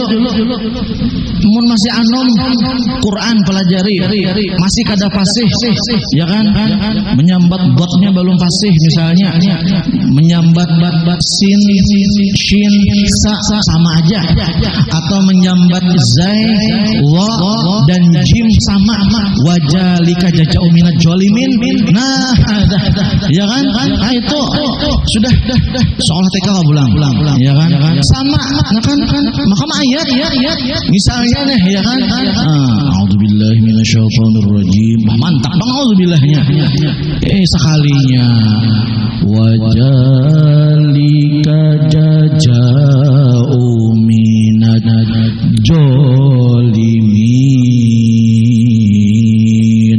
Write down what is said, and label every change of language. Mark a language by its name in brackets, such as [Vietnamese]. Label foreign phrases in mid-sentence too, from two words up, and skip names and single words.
[Banjar] Mun masih anom Quran pelajari, masih kada fasih, ya kan? Menyambat botnya belum fasih misalnya, menyambat sin, shin, sa sama aja, atau menyambat zai, wa dan jim sama, [Arabic] وذلك جزاء من الظالمين. [Banjar] Nah, ya kan? Nah itu sudah seolah TK pulang, ya kan? Sama, nah kan maka ayat, misalnya nih, ya kan? [Arabic] أعوذ بالله من الشيطان الرجيم. [Banjar] Mantap bang, a'udzubillahnya. Sekalinya [Arabic] وذلك جزاء من الظالمين.